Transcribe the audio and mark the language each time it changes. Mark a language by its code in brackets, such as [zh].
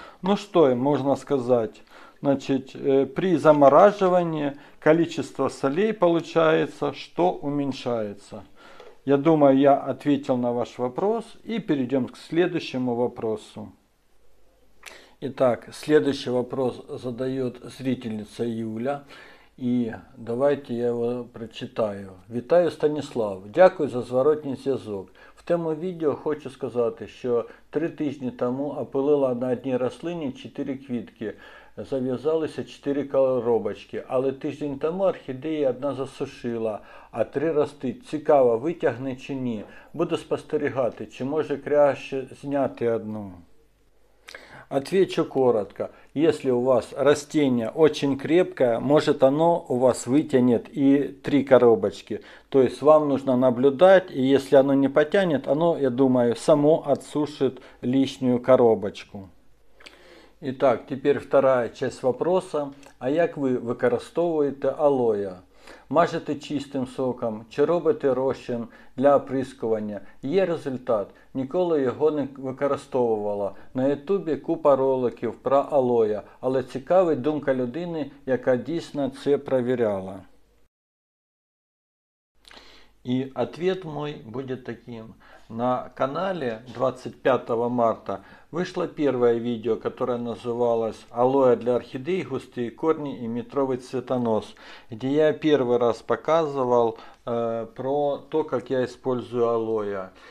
[ru] Ну что можно сказать? Значит, при замораживании количество солей получается, что уменьшается. Я думаю, я ответил на ваш вопрос, и перейдем к следующему вопросу. Итак, следующий вопрос задает зрительница Юля. [uk] І давайте я його прочитаю. Вітаю, Станіслав. Дякую за зворотній зв'язок. В тому відео хочу сказати, що 3 тижні тому опилила на одній рослині 4 квітки. Зав'язалися 4 коробочки, але тиждень тому орхідеї одна засушила, а 3 ростуть. Цікаво, витягне чи ні. Буду спостерігати, чи може краще зняти одну. [ru] Отвечу коротко. Если у вас растение очень крепкое, может оно у вас вытянет и 3 коробочки. То есть вам нужно наблюдать, и если оно не потянет, оно, я думаю, само отсушит лишнюю коробочку. Итак, теперь вторая часть вопроса. [uk] А як ви використовуєте алоє? Мажете чистим соком чи робите розчин для оприскування? Є результат. Ніколи його не використовувала. На ютубі купа роликів про алоє, але цікавить думка людини, яка дійсно це перевіряла. [ru] И ответ мой будет таким. На канале 25 марта вышло первое видео, которое называлось «Алоэ для орхидей, густые корни и метровый цветонос», где я первый раз показывал про то, как я использую алоэ.